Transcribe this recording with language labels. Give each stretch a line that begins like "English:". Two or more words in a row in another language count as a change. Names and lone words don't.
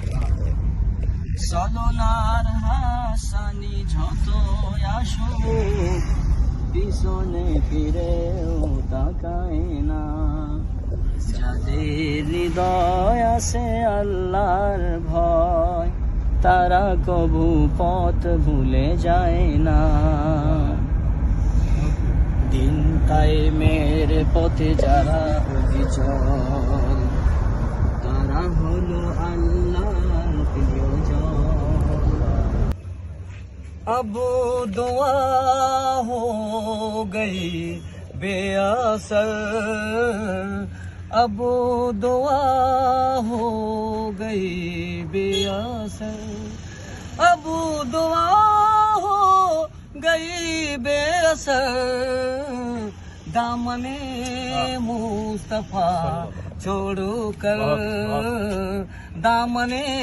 Bangla: চলনার হাসানি যত আসুক পিছনে ফিরেও তাকায় না যাদের হৃদয় আছে আল্লাহর ভয় তারা কবু পথ ভুলে যায় না দিন কায়েমের পথে যারা অবিচল তারা হলো আল্লাহর প্রিয়জন
Urdu: اب دعا ہو گئی بے اثر، اب دعا ہو گئی بے اثر، اب دعا ہو گئی بے اثر، دامن مصطفیٰ چھوڑ کر، دامن